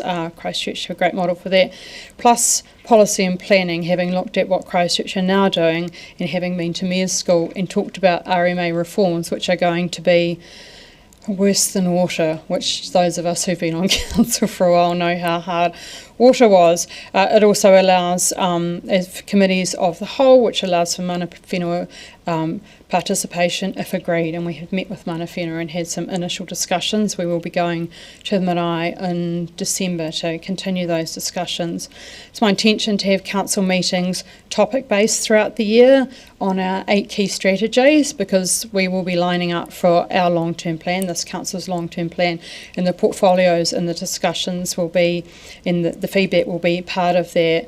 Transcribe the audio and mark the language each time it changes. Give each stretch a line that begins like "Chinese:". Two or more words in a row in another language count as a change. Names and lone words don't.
English: Christchurch have a great model for that, plus policy and planning, having looked at what Christchurch are now doing and having been to Mayor's School and talked about RMA reforms, which are going to be worse than water, which those of us who've been on council for a while know how hard water was. It also allows as committees of the whole, which allows for
Māori: mana whenua
English: participation if agreed, and we have met with
Māori: mana whenua
English: and had some initial discussions. We will be going to the marae in December to continue those discussions. It's my intention to have council meetings topic based throughout the year on our 8 key strategies, because we will be lining up for our long-term plan, this council's long-term plan, and the portfolios and the discussions will be, and the feedback will be part of that.